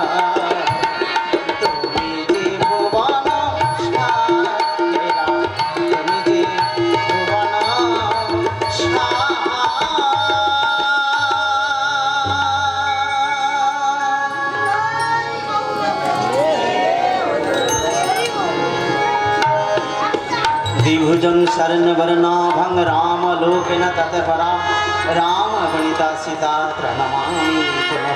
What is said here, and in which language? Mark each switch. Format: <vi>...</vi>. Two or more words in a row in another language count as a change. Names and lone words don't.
<bn>তুমি যে ভুবন সার, হে রাম তুমি যে ভুবন সার।</bn> <sa>द्विभुजं शरणवर्णाभं रामलोकेन तत्परा रामगणिता सीता प्रणमामि पुनः।</sa>